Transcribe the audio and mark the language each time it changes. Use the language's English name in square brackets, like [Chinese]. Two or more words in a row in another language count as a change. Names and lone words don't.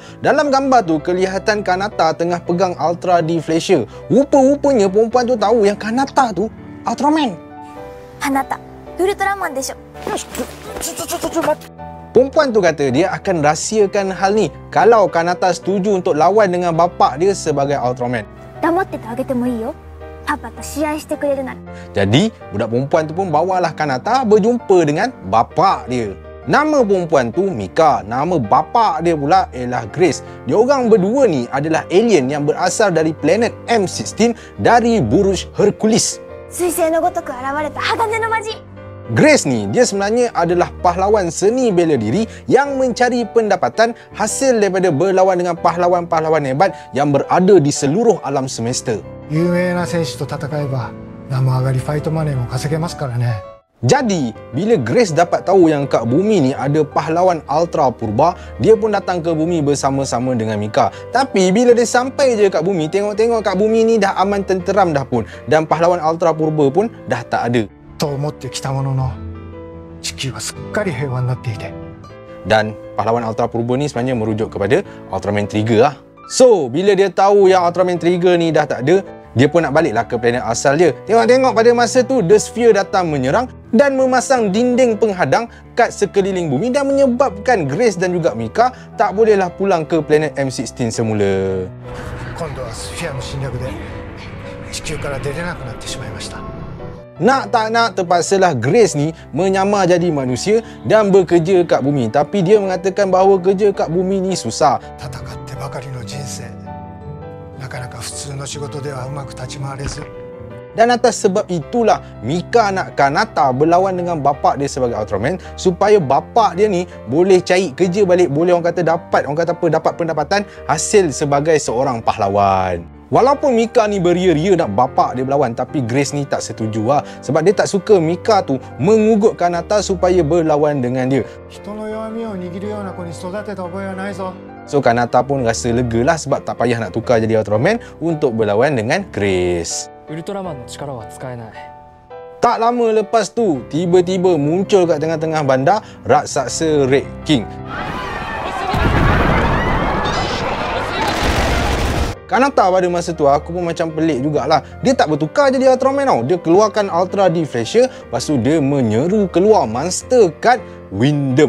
[Malay] Dalam gambar tu kelihatan Kanata tengah pegang Ultra Deflatia. Rupa-rupanya perempuan tu tahu yang Kanata tu Ultraman. [Japanese] カナタ、ウルトラマンでしょ. [Malay] Perempuan tu kata dia akan rahsiakan hal ni kalau Kanata setuju untuk lawan dengan bapak dia sebagai Ultraman. [Japanese] 黙っててあげてもいいよ. パパと試合してくれるな. [Malay] Jadi, budak perempuan tu pun bawalah Kanata berjumpa dengan bapa dia. Nama perempuan tu Mika, nama bapa dia pula ialah Grace. Diorang berdua ni adalah alien yang berasal dari planet M16 dari Buruj Hercules. [Japanese] 彗星の如く現れた鋼のマジ. [Malay] Grace ni, dia sebenarnya adalah pahlawan seni bela diri yang mencari pendapatan hasil daripada berlawan dengan pahlawan-pahlawan hebat yang berada di seluruh alam semesta. [Japanese] 有名な選手と戦えば生上がりファイトマネーも稼げますからね。 [Malay] Jadi, bila Grace dapat tahu yang kat bumi ni ada pahlawan Ultra Purba, dia pun datang ke bumi bersama-sama dengan Mika. Tapi bila dia sampai je kat bumi, tengok-tengok kat bumi ni dah aman tenteram dah pun. Dan pahlawan Ultra Purba pun dah tak ada. [Japanese] と思ってきたものの、地球はすっかり平和になっていて。 [Malay] Dan pahlawan Ultra Purba ni sebenarnya merujuk kepada Ultraman Trigger lah. So, bila dia tahu yang Ultraman Trigger ni dah tak ada, dia pun nak baliklah ke planet asal dia. Tengok-tengok pada masa tu, The Sphere datang menyerang dan memasang dinding penghadang kat sekeliling bumi dan menyebabkan Grace dan juga Mika tak bolehlah pulang ke planet M16 semula. [Japanese] 今度はスフィアの侵略で地球から出れなくなってしまいました。 [Malay] Nak tak nak, terpaksalah Grace ni menyamar jadi manusia dan bekerja kat bumi. Tapi dia mengatakan bahawa kerja kat bumi ni susah. [Japanese] 戦ってばかりの人生、なかなか普通の仕事ではうまく立ち回れず。 [Malay] Dan atas sebab itulah Mika nak Kanata berlawan dengan bapak dia sebagai Ultraman supaya bapak dia ni boleh cari kerja balik, boleh orang kata dapat pendapatan hasil sebagai seorang pahlawan. Walaupun Mika ni beria-ria nak bapak dia berlawan, tapi Grace ni tak setuju lah. Sebab dia tak suka Mika tu mengugut Kanata supaya berlawan dengan dia. [Japanese] 人の弱みを握るような子に育てた覚えはないぞ。 [Malay] So Kanata pun rasa lega lah sebab tak payah nak tukar jadi Ultraman untuk berlawan dengan Grace. [Japanese] ウルトラマンの力は使えない。 [Malay] Tak lama lepas tu, tiba-tiba muncul kat tengah-tengah bandar raksasa Red King. Kanata pada masa tu aku pun macam pelik jugalah. Dia tak bertukar jadi Ultraman tau. Dia keluarkan Ultra Deflatia, lepas tu dia menyeru keluar monster kat Windom.